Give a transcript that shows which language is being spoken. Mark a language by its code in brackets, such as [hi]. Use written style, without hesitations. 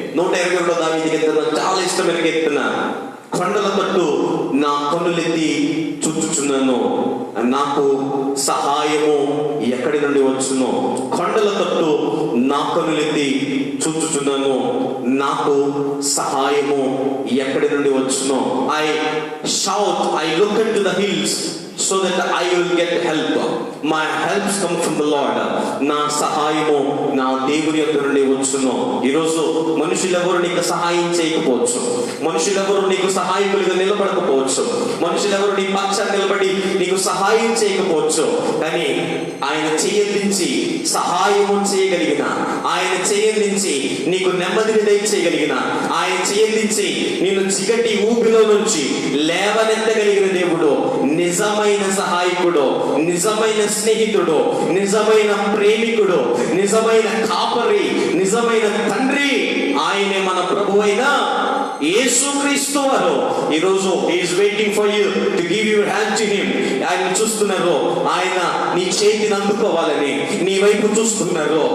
[te] 120 దావీదుకి చాలా ఇష్టమైన కీర్తన. కొండల తట్టు నా కన్నులెత్తి చూచుచున్నాను, నాకు సహాయము ఎక్కడి నుండి వచ్చును. కొండల తట్టు నా కన్నులెత్తి చూచుచున్నాను, నాకు సహాయము ఎక్కడి నుండి వచ్చును. [en] I shout, I look into the hills so that I will get help. My help comes from the Lord. [te] నా సహాయము నా దేవుని యొద్ద నుండి వచ్చును. ఈరోజు మనుషులెవరు నీకు సహాయం చేయకపోవచ్చు, మనుషులెవరు నీకు సహాయకులుగా నిలబడకపోవచ్చు, మనుషులెవరు నీ పక్షాన్ని నిలబడి నీకు సహాయం చేయకపోవచ్చు. కానీ ఆయన చేయదించి సహాయము చేయగలిగిన, ఆయన చేయదించి నీకు నెమ్మదిని దయచేయగలిగిన, ఆయన చేయదించి నిన్ను చిగటి ఊపిలో నుంచి లేవనెత్తగలిగిన దేవుడు నిజమైన సహాయకుడు, నిజమైన స్నేహితుడు, నిజమైన ప్రేమికుడు, నిజమైన కాపరి, నిజమైన తండ్రి. ఆయనే మన ప్రభువైన యేసుక్రీస్తు వారు. ఈ రోజు [en] he is waiting for you to give your hand to him. [te] ఆయన చూస్తున్నారు, ఆయన నీ చేతిని అందుకోవాలని నీ వైపు చూస్తున్నారు.